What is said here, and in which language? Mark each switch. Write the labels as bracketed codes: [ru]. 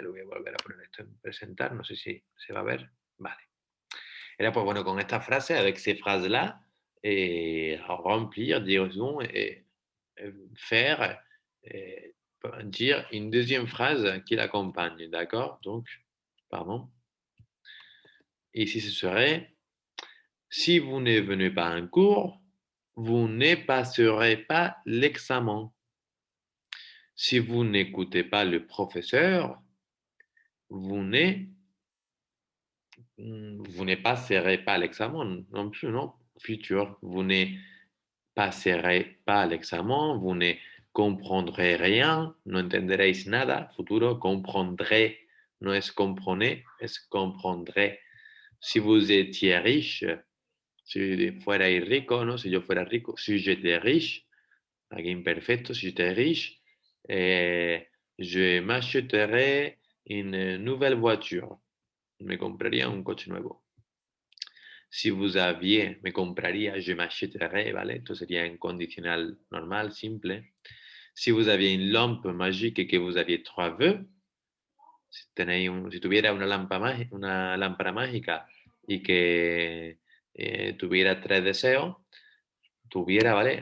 [es] Lo voy a volver a poner esto en presentar, no sé si se va a ver, vale. Era pues bueno, con estas frases, [fr] avec ces phrases-là, remplir, disons, faire, dire une deuxième phrase qui l'accompagne, d'accord? Donc, pardon. Ici, ce serait, si vous ne venez pas en cours, vous ne passerez pas l'examen. Si vous n'écoutez pas le professeur, vous ne, vous ne passerez pas l'examen non plus, non? Futur, vous ne passerez pas l'examen, vous ne comprendrez rien, [es] no entenderéis nada. [fr] Futuro, comprendrez, no es comprenez, es comprendré. Si vous étiez riche, [es] si fuerais rico, ¿no? Si yo fuera rico, [fr] si j'étais riche, [es] aquí imperfecto, [fr] si j'étais riche, je m'achèterais une nouvelle voiture. [es] Me compraría un coche nuevo. [fr] Si vous aviez, [es] me compraría, [fr] je m'achèterais, [es] ¿vale? Esto sería en condicional normal, simple. [fr] Si vous aviez une lampe magique et que vous aviez trois vœux, [es] si tuviera una lámpara mágica y que tuviera tres deseos, tuviera, ¿vale?